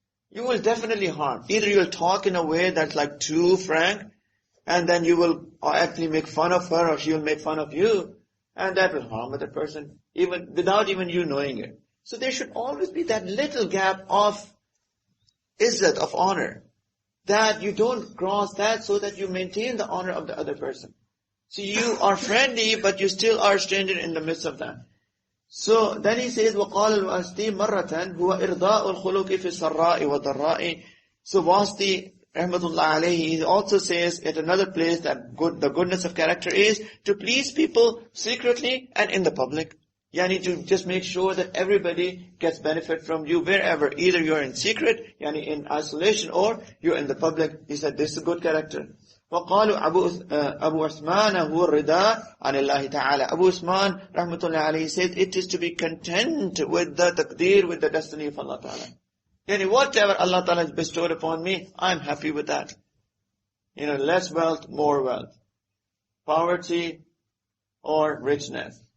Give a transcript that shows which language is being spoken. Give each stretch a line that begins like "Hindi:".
English: You will definitely harm. Either you will talk in a way that's like too frank, and then you will actually make fun of her, or she will make fun of you, and that will harm the person, even without even you knowing it. So there should always be that little gap of izzat, of honor, that you don't cross that so that you maintain the honor of the other person. So you are friendly, but you still are a stranger in the midst of that. So then he says,
Arabic: وَقَالَ الْوَاسْطِي مَرَّةً هُوَ إِرْضَاءُ الْخُلُقِ فِي السَّرَّاءِ وَالضَّرَّاءِ.
English: So Wasti, rahmatullah alayhi, he also says at another place that the goodness of character is to please people secretly and in the public. Yani to just make sure that everybody gets benefit from you wherever. Either you're in secret, yani in isolation, or you're in the public. He said this is a good character.
Arabic: وقالوا أبو عثمان هو الرضا عن الله تعالى.
English: Abu Usman rahmatullah alayhi said it is to be content with the taqdeer, with the destiny of Allah Ta'ala. Yani whatever Allah Ta'ala has bestowed upon me, I'm happy with that. Less wealth, more wealth. Poverty or richness.